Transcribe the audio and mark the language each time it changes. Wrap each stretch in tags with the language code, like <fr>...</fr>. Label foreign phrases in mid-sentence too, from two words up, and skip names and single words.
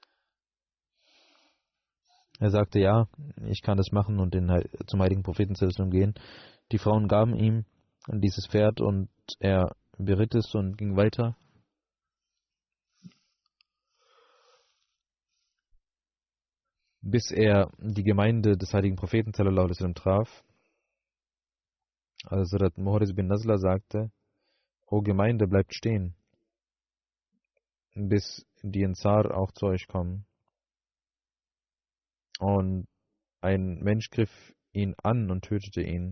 <de>Er sagte, ja, ich kann das machen und zum heiligen Propheten gehen. Die Frauen gaben ihm dieses Pferd und er beritt es und ging weiter, bis er die Gemeinde des heiligen Propheten</de> <ar>صلى الله عليه وسلم</ar> <de>traf. Also Hazrat Muharris bin Nazla sagte: O Gemeinde, bleibt stehen, bis die Ansar auch zu euch kommen. Und ein Mensch griff ihn an und tötete ihn.</de>